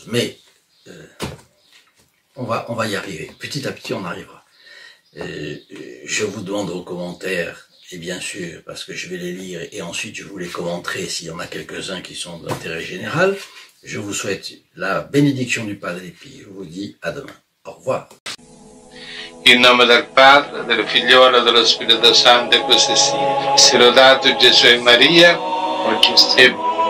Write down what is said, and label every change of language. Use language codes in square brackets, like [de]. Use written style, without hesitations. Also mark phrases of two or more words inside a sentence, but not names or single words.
[fr] Mais on va y arriver. Petit à petit, on arrivera. Je vous demande vos commentaires. Et bien sûr, parce que je vais les lire et ensuite je vous les commenterai s'il y en a quelques-uns qui sont d'intérêt général. Je vous souhaite la bénédiction du Padre Pio. Je vous dis à demain. Au revoir. [it] In nome del Padre, del Figliolo e dello Spirito Santo, e così sia. Sia lodato Gesù e Maria, oggi e